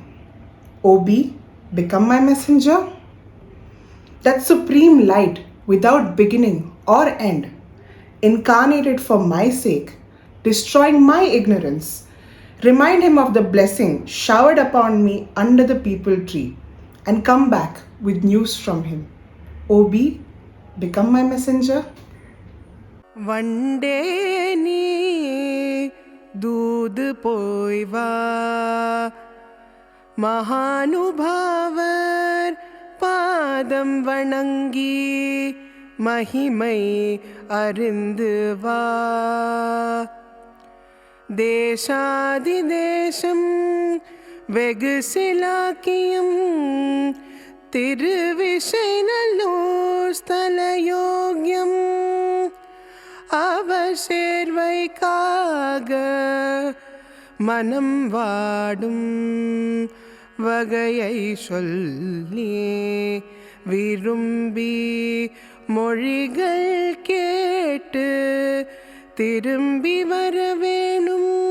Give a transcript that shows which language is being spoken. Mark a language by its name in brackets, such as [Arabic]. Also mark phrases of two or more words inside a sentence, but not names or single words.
[English] Obi, become my messenger. That supreme light without beginning or end, incarnated for my sake, destroying my ignorance. Remind him of the blessing showered upon me under the peepal tree and come back with news from him. Obi, become my messenger. [Tamil] வண்டே நீ தூது போய்வா மகானுபாவர் பாதம் வணங்கி மகிமை அறிந்தவா தேசாதிதேசம் வேகசிலாக்கியம் திருவிசைநல்லூர் ஸ்தலயோக்யம் அவசேர்வைக்காக மனம் வாடும் வகையை சொல்லி விரும்பி மொழிகள் கேட்டு திரும்பி வரவேணும்